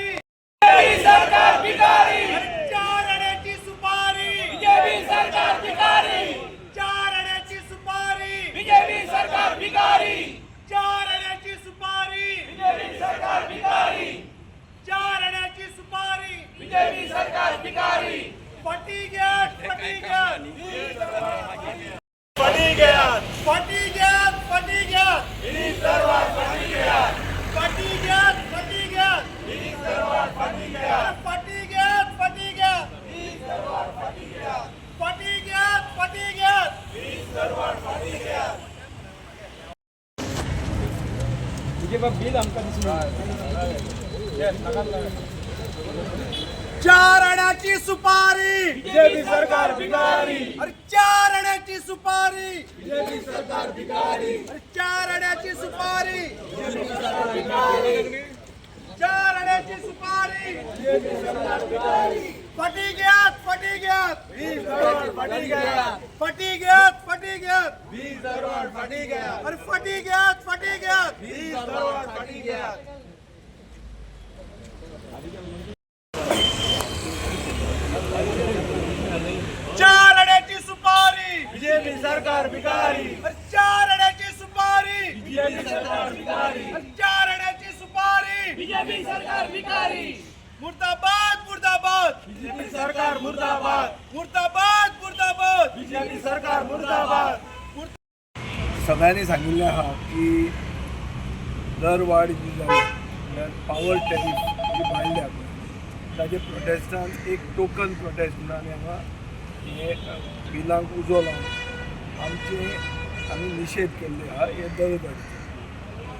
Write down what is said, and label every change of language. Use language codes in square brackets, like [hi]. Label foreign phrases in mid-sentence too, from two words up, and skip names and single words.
[kok] बीजेपी सरकार भिकारी, चार आण्याची सुपारी बीजेपी सरकार भिकारी, चार आण्याची सुपारी बीजेपी सरकार भिकारी, चार आण्याची सुपारी बीजेपी सरकार भिकारी, चार आण्याची सुपारी बीजेपी सरकार भिकारी. [hi] फटी गया फटी गया फटी गया फटी गया फटी गया फटी गया फटी गया फटी गया फटी गया फटी गया फटी गया फटी गया फटी गया फटी गया फटी गया. [kok] तुझे बाप बिल आमका चार आण्याची सुपारी बीजेपी सरकार भिकारी, अरे चार आण्याची सुपारी बीजेपी सरकार भिकारी, अरे चार आण्याची सुपारी बीजेपी सरकार भिकारी, चार आण्याची सुपारी बीजेपी सरकार भिकारी. [hi] फटी गया फटी गया फटी गया फटी गया फटी गया फटी गया, अरे फटी गया फटी गया फटी गया. [kok] चार आण्याची सुपारी बीजेपी सरकार भिकारी, चार आण्याची सुपारी बीजेपी सरकार भिकारी, चार आण्याची सुपारी बीजेपी सरकार भिकारी. [hi] मुर्दाबाद मुर्दाबाद बीजेपी सरकार मुर्दाबाद, मुर्दाबाद मुर्दाबाद बीजेपी सरकार मुर्दाबाद. [kok] सगळ्यांनी सांगिल्लें आहा की दर वाड जी जाली [en] power tariff [kok] जी वाडल्या पळय ताजे प्रोटेस्टान एक [en] token protest [kok] म्हणून आमी हांगा हे बिलांक उजो लावन आमी निशेध केल्ले आहा हे दर वाडीचे.